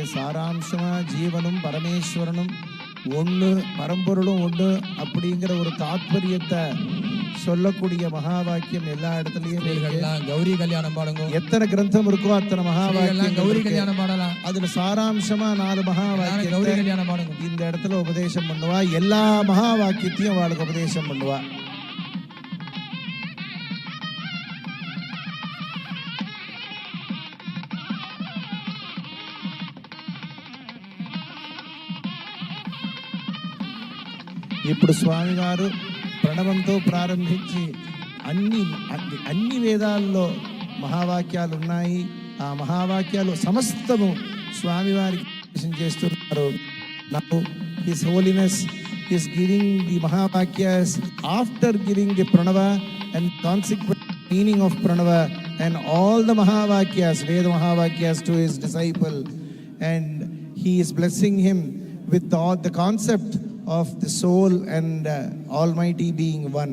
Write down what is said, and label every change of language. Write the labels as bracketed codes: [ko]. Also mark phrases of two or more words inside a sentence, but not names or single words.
[ta] சாராம்சமா ஜீவனும் பரமேஸ்வரனும் ஒன்று, பரம்பொருளும் ஒன்று அப்படிங்கிற ஒரு தாத்பரியத்தை சொல்லக்கூடிய மகா வாக்கியம் எல்லா இடத்துலயும் இருக்கு. கௌரி கல்யாணம் பாடுங்க. எத்தனை கிரந்தம் இருக்கோ அத்தனை மகா வாக்கியம் கௌரி கல்யாணம் பாடலாம். அதுல சாராம்சமா 4 மகா கௌரி வாக்கியம் கல்யாணம் பாடுங்க. இந்த இடத்துல உபதேசம் பண்ணுவா. எல்லா மகா வாக்கியத்தையும் அவளுக்கு உபதேசம் பண்ணுவா. [te] ఇప్పుడు స్వామివారు ప్రణవంతో ప్రారంభించి అన్ని వేదాల్లో మహావాక్యాలు ఉన్నాయి. ఆ మహావాక్యాలు సమస్తము స్వామివారికి చేస్తున్నారు. [en] Now His Holiness is giving the mahavakyas after giving the pranava and consequent meaning of pranava and all the mahavakyas, Veda mahavakyas to his disciple, and he is blessing him with all the concept of the soul and Almighty being one.